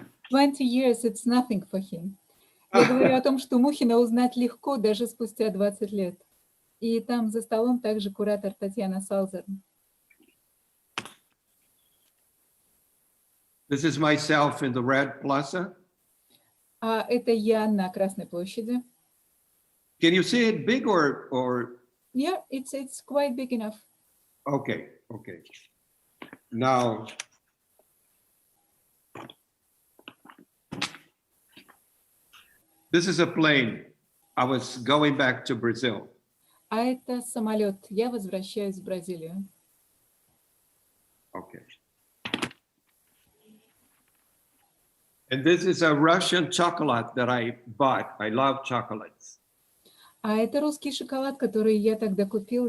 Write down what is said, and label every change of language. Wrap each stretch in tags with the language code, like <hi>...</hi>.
<en>20 years, it's nothing for him.</en> <ru>Я говорю о том, что Мухина узнать легко даже спустя 20 лет. И там за столом также куратор Татьяна Салзерн.</ru> <en>This is myself in the Red Plaza.</en> <ru>А это я на Красной площади.</ru> <en>Can you see it big or? Yeah, it's quite big enough. Okay, okay. Now, this is a plane. I was going back to Brazil.</en> <ru>А это самолет. Я возвращаюсь в Бразилию.</ru> <en>Okay. And this is a Russian chocolate that I bought. I love chocolates.</en> <ru>А это русский шоколад, который я тогда купил.</ru>